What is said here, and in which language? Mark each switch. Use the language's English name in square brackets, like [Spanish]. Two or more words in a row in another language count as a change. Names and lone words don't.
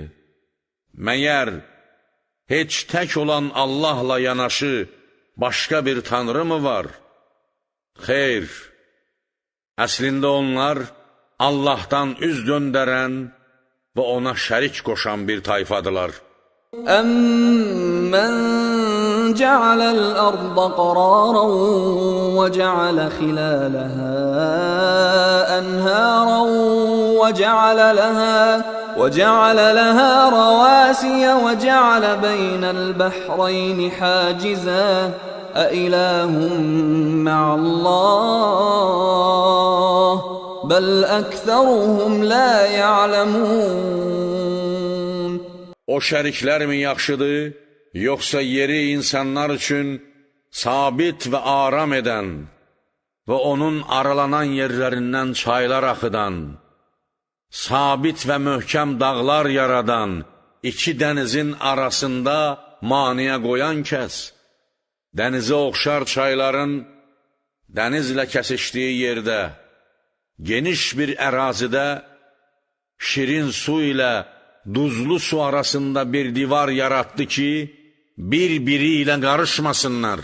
[Azerbaijani] Məyər heç tək olan Allahla yanaşı başqa bir tanrı mı var? Xeyr, əslində onlar Allahdan üz döndərən və ona şərik qoşan bir tayfadılar. [Arabic] أَمَّنْ جَعَلَ الْأَرْضَ قَرَارًا وَجَعَلَ خِلَالَهَا أَنْهَارًا وَجَعَلَ لَهَا رَوَاسِيَ وَجَعَلَ بَيْنَ الْبَحْرَيْنِ حَاجِزًا أَإِلَٰهٌ مَّعَ اللّٰهِ بَلْ أَكْثَرُهُمْ لَا يَعْلَمُونَ [Azerbaijani] O şəriklərmi yaxşıdır, yoxsa yeri insanlar üçün sabit və aram edən və onun aralanan yerlərindən çaylar axıdan, sabit və möhkəm dağlar yaradan, iki dənizin arasında maniyə qoyan kəs, dənizə oxşar çayların dənizlə kəsişdiyi yerdə, geniş bir ərazidə şirin su ilə duzlu su arasında bir divar yaratdı ki, bir-biri ilə qarışmasınlar.